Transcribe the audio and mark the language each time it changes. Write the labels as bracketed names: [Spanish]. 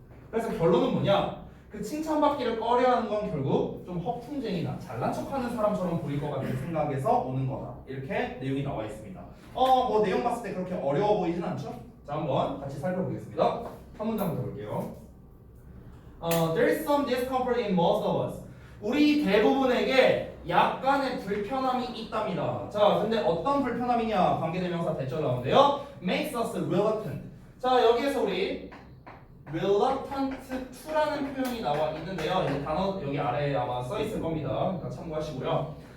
[Korean] 그래서 결론은 뭐냐? 그 칭찬받기를 꺼려하는 건 결국 좀 허풍쟁이나 잘난 척하는 사람처럼 보일 것 같은 생각에서 오는 거다. 이렇게 내용이 나와 있습니다. 뭐 내용 봤을 때 그렇게 어려워 보이진 않죠? 자, 한번 같이 살펴보겠습니다. 한 문장 더 볼게요. [English] There is some discomfort in most of us. [Korean] 우리 대부분에게 약간의 불편함이 있답니다. 자, 근데 어떤 불편함이냐? 관계대명사 대절 나오는데요. [English] Makes us reluctant. [Korean] 자, 여기에서 우리 [English] reluctant to [Korean] 라는 표현이 나와 있는데요. 이 단어 여기 아래에 아마 써 있을 겁니다. 그러니까 참고하시고요.